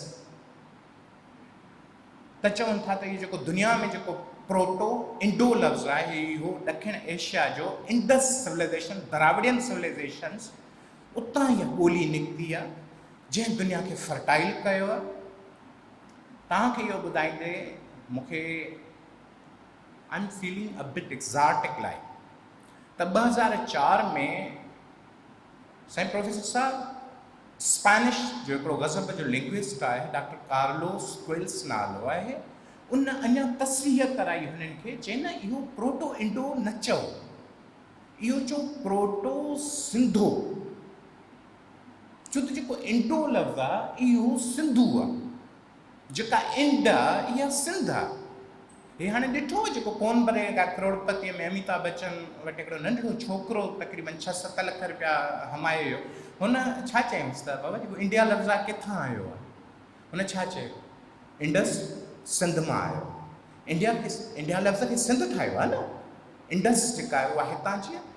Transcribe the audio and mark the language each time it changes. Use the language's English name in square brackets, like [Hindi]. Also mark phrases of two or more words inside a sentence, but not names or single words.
[Sindhi] त चवनि था त इहो जेको दुनिया में जेको [English] proto Indo [Sindhi] लफ़्ज़ आहे इहो ॾखिण एशिया जो [English] Indus civilization, Dravidian civilizations, [Sindhi] उतां इहा ॿोली निकिती आहे जंहिं दुनिया खे फर्टाइल कयो आहे. तव्हांखे इहो ॿुधाईंदे मूंखे [English] I am feeling a bit exotic like [Sindhi] त 2004 में साईं प्रोफेसर साहब स्पेनिश जो हिकिड़ो गज़ब जो लिंग्विस्ट आहे डॉक्टर कार्लोस क्विल्स नालो आहे, उन अञा तस्रीह कराई हुननि खे. चई न इहो [English] proto Indo [Sindhi] न चओ, इहो चओ [English] proto Sindho. [Sindhi] छो त जेको इंडो लफ़्ज़ आहे इहो सिंधु आहे, जेका इंड आहे इहा सिंध आहे. हे हाणे ॾिठो जेको कौन बनेगा करोड़पतीअ में अमिताभ बच्चन वटि हिकिड़ो नंढड़ो छोकिरो तक़रीबन 6-7 लख रुपया हमाए वियो. हुन छा चयईंसि त बाबा जेको इंडिया लफ़्ज़ आहे किथां आयो आहे? हुन छा चयो? इंडस सिंध मां आयो. इंडिया लफ़्ज़ खे सिंध ठाहियो आहे न, इंडस जेका आहे उहा हितां जी आहे.